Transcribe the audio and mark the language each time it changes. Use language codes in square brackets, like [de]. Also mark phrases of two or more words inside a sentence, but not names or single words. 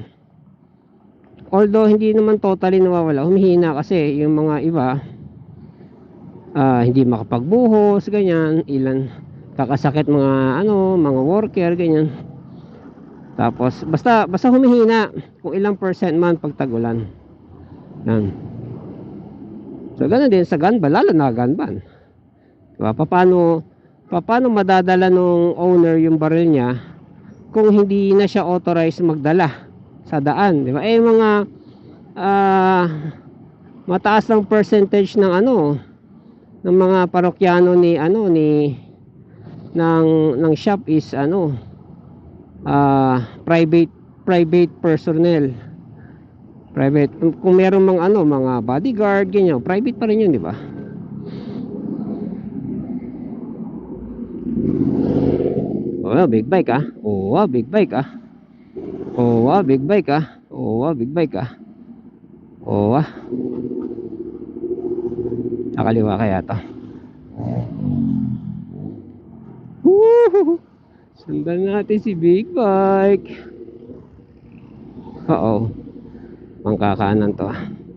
[tl] Although hindi naman totally nawawala, humihina kasi yung mga iba hindi makapagbuhos, ganyan, ilan kakasakit mga worker, ganyan. Tapos basta humihina kung ilang percent man pag tag-ulan. Yan. So ganun din sa [en] gun ban, [tl] lalo na [en] gun ban. [tl] Diba? Paano madadala nung owner yung baril niya kung hindi na siya authorized magdala sa daan, di ba? Mga mataas ng percentage ng mga parokyano ng shop is [en] private personnel. [tl] Private. Kung meron mga bodyguard, ganyan, private pa rin yun, di ba? [en] Oh, big bike ah. Oh, big bike ah. Oh, big bike ah. [tl] Oh, [en] big bike [tl] ah. Oh, nakaliwa kaya to. Sundan natin si [en] big bike. [tl] Oo. Pangkakaanan to ah.